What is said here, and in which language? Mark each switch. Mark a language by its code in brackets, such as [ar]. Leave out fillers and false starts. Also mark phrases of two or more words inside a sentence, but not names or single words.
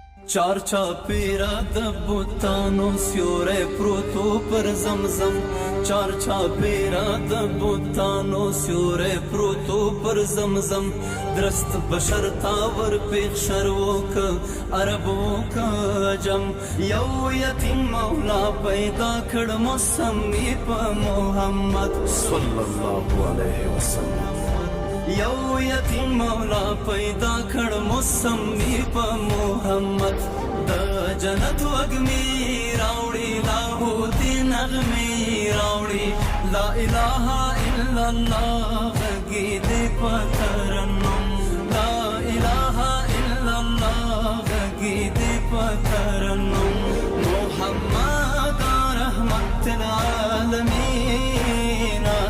[ps] چار چاپېره د بوتانو سیوری پروتو پر زمزم چار چاپېره د بوتانو سیوری پروتو پر زمزم درست بشر تاور پیخ شروع که عربو که عجم یو یتیم مولا پیدا کړ مسمی په محمد [ar] صلی الله علیه وسلم [ps] یو یتیم مولا پیدا کړ مسمی په محمد د جنت وګمی راوړي لاهوتی نغمې راوړي [ar] لا اله الا الله [ps] غږی دې په ترنم [ar] لا اله الا الله [ps] غږی دې په ترنم [ar] محمد رحمت العالمین